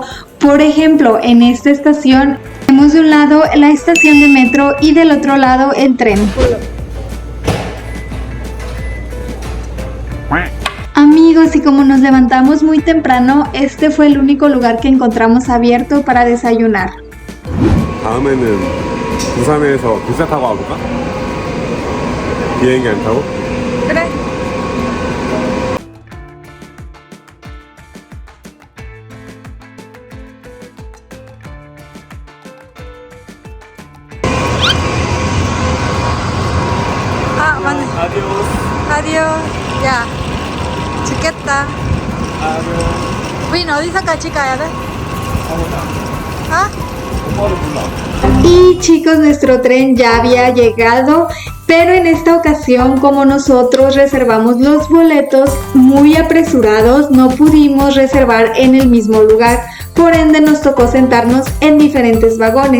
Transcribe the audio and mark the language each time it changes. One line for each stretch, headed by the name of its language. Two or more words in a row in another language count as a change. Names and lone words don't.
Spanish: Por ejemplo, en esta estación tenemos de un lado la estación de metro y del otro lado el tren. Amigos, y como nos levantamos muy temprano, este fue el único lugar que encontramos abierto para desayunar.
Korean: 다음에는 부산에서 기차 타고 와볼까? 비행기 안 타고? 그래. 아, 맞네. 아디오. 야, 죽겠다. 우린 어디서까지 가야 돼? ¿Ah?
Spanish: Y chicos, nuestro tren ya había llegado, pero en esta ocasión, como nosotros reservamos los boletos muy apresurados, no pudimos reservar en el mismo lugar, por ende nos tocó sentarnos en diferentes vagones.